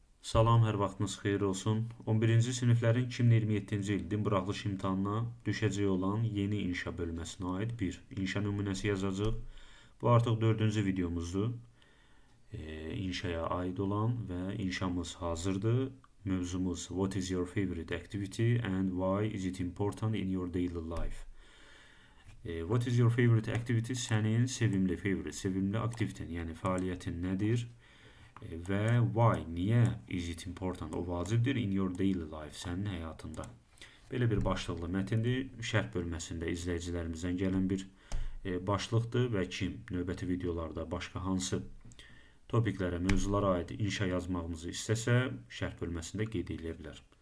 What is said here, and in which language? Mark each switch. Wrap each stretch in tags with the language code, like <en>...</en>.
<az>Salam, hər vaxtınız xeyir olsun. 11-ci siniflərin 2027-ci il din buraxılış imtahanına düşəcək olan yeni inşa bölməsinə aid bir inşa nümunəsi yazacağıq. Bu artıq 4-cü videomuzdur. İnşaya aid olan və inşamız hazırdır. Mövzumuz</az> <en>What is your favorite activity and why is it important in your daily life? What is your favorite activity?</en> <az>Sənin sevimli aktiviten, yəni fəaliyyətin nədir?</az> <en>Və why,</en> <az>niyə</az> <en>is it important,</en> <az>o vacibdir</az> <en>in your daily life,</en> <az>sənin həyatında. Belə bir başlıqlı mətindir. Şərh bölməsində izləyicilərimizdən gələn bir başlıqdır və kim növbəti videolarda başqa hansı topiklərə, mövzulara aid inşa yazmağımızı istəsə, şərh bölməsində qeyd edə bilər.</az>